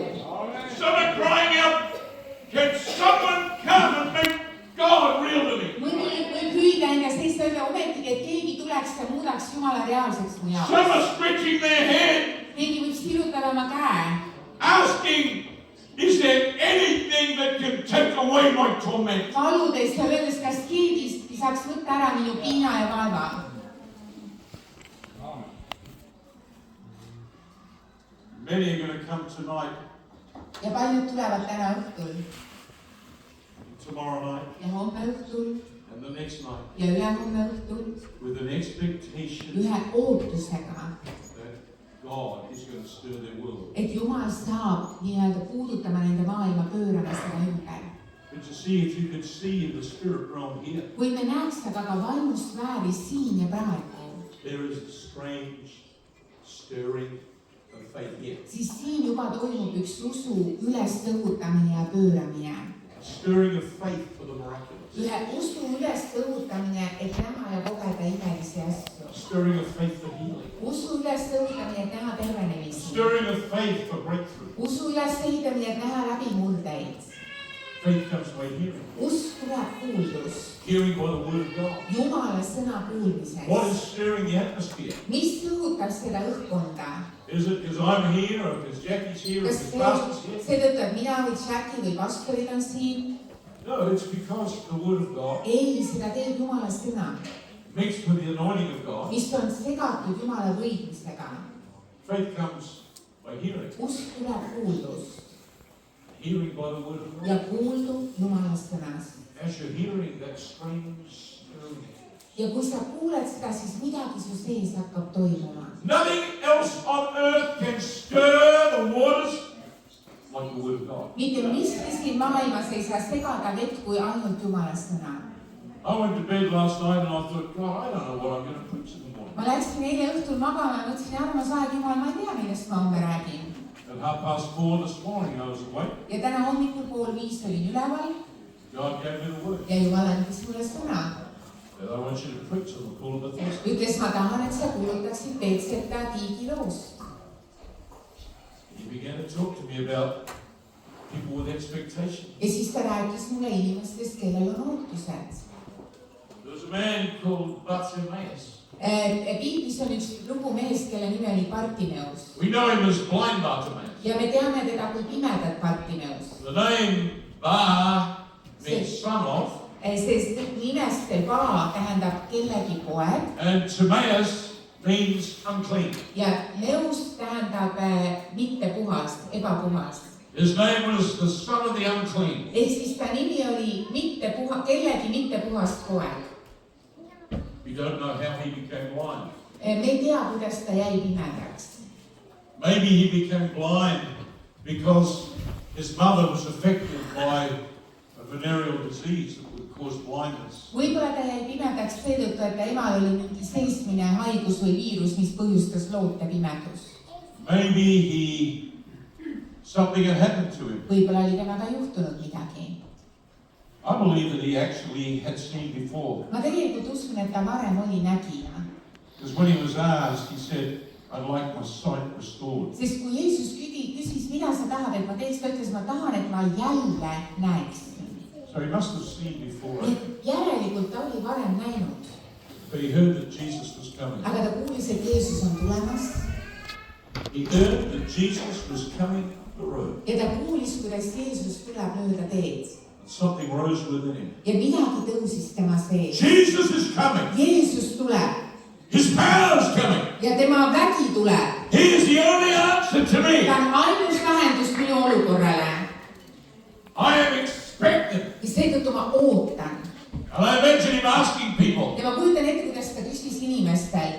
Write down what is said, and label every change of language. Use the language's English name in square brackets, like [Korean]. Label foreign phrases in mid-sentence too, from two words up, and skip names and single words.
[English] Some are crying out, can someone come and make God real to me? [Estonian] Mõni võib hüüda enne seista üle ometigi, et keegi tuleks ja muudaks Jumala reaalseks mu [English] Some [Estonian] jaoks. [English] are stretching their head, [Estonian] Keegi võib sirutada oma käe, [English] asking, is there anything that can take away my torment? [Estonian] paludes ja öeldes, kas keegi saaks võtta ära minu piina ja vaeva. [English] Many are going to come tonight, [Estonian] Ja paljud tulevad täna õhtul [English] tomorrow night, [Estonian] ja homme õhtul [English] and the next night [Estonian] ja ülehomme õhtul [English] with an expectation [Estonian] ühe ootusega, [English] that God is going to stir their world. [Estonian] et Jumal saab nii-öelda puudutama nende maailma, pöörama seda ümber. [English] But to see if you could see in the spirit realm here, [Estonian] Kui me näeks aga ka vaimusfääri siin ja praegu, [English] there is a strange stirring of faith here. [Estonian] siis siin juba toimub üks usu ülestõutamine ja pööramine. [English] A stirring of faith for the miraculous. [Estonian] Ühe usu ülestõutamine, et näha ja kogeda imelisi asju. [English] A stirring of faith for healing. [Estonian] Usu ülestõutamine, et näha [English] A [Estonian] tervenemisi. [English] stirring of faith for breakthrough. [Estonian] Usu ülesehitamine, et näha läbimurdeid. [English] Faith comes by hearing. [Estonian] Usk tuleb kuuldust. [English] Hearing by the word of God. [Estonian] Jumala sõna [English] What [Estonian] kuulmisest. [English] is stirring the atmosphere? [Estonian] Mis õhutab seda õhkkonda? [English] Is it because I'm here, or because Jackie's here, or [Estonian] Kas [English] because Pastor's here? [Estonian] seetõttu, et mina või Jackie või pastorid on siin? [English] No, it's because the word of God [Estonian] Ei, seda teeb Jumala sõna, [English] mixed with the anointing of God. [Estonian] mis on segatud Jumala võidmisega. [English] Faith comes by hearing. [Estonian] Usk tuleb kuuldust [English] Hearing by the word of God. [Estonian] ja kuuldu Jumala sõnas. [English] As you're hearing that strange stirring, [Estonian] Ja kui sa kuuled seda, siis midagi su sees hakkab toimuma. [English] nothing else on earth can stir the waters like the word of God. [Estonian] Mitte miski siin maailmas ei saa segada vett kui ainult Jumala sõna. [English] I went to bed last night and I thought, God, I don't know what I'm going to preach in the morning. [Estonian] Ma läksin eile õhtul magama ja mõtlesin, armas aeg, Jumal, ma ei tea, millest ma homme räägin. [English] At 4:30 this morning, I was awake. [Estonian] Ja täna hommikul 4:30 olin üleval [English] God gave me the word. [Estonian] ja Jumal andis mulle sõna. [English] That I want you to preach on the pool of Bethesda. [Estonian] Ütles, ma tahan, et sa kuulutaksid Betseta tiigi loost. [English] He began to talk to me about people with expectation. [Estonian] Ja siis ta rääkis mulle inimestest, kellel on ootused. [English] There was a man called Bartimaeus. [Estonian] Piiblis on üks lugu mehest, kelle nimi oli Bartimeus. [English] We know him as blind Bartimaeus. [Estonian] Ja me teame teda kui pimedat Bartimeus. [English] The name Bar means son of, [Estonian] Sest nimest Ba tähendab kellegi poeg [English] and Timaeus means unclean. [Estonian] ja Meus tähendab mitte puhast, ebapuhast. [English] His name was the son of the unclean. [Estonian] Ehk siis ta nimi oli kellegi mitte puhast poeg. [English] We don't know how he became blind. [Estonian] Me ei tea, kuidas ta jäi pimedaks. [English] Maybe he became blind because his mother was affected by a venereal disease that would cause blindness. [Estonian] Võib-olla ta jäi pimedaks seetõttu, et ta emal oli mingi seismine, haigus või viirus, mis põhjustas loote pimedust. [English] Maybe something had happened to him. [Estonian] Võib-olla oli temaga juhtunud midagi. [English] I believe that he actually had seen before. [Estonian] Ma tegelikult uskun, et ta varem oli nägija. [English] Because when he was asked, he said, I'd like my sight restored. [Estonian] Sest kui Jeesus küsis, mida sa tahad, et ma teeks, ta ütles, ma tahan, et ma jälle näeksin. [English] So he must have seen before. [Estonian] Et järelikult ta oli varem näinud. [English] But he heard that Jesus was coming. [Estonian] Aga ta kuulis, et Jeesus on tulemas. [English] He heard that Jesus was coming up the road. [Estonian] Ja ta kuulis, kuidas Jeesus tuleb mööda teed. [English] Something rose within him. [Estonian] Ja midagi tõusis tema sees. [English] Jesus is coming. [Estonian] Jeesus tuleb. [English] His power is [Estonian] ja tema vägi tuleb. [English] He is the only answer to me. [Estonian] ta on ainus lahendus minu olukorrale. [English] I am expectant. [Estonian] ja seetõttu ma ootan. [English] And I imagine him asking people, [Estonian] ja ma kujutan ette, kuidas ta küsis inimestelt.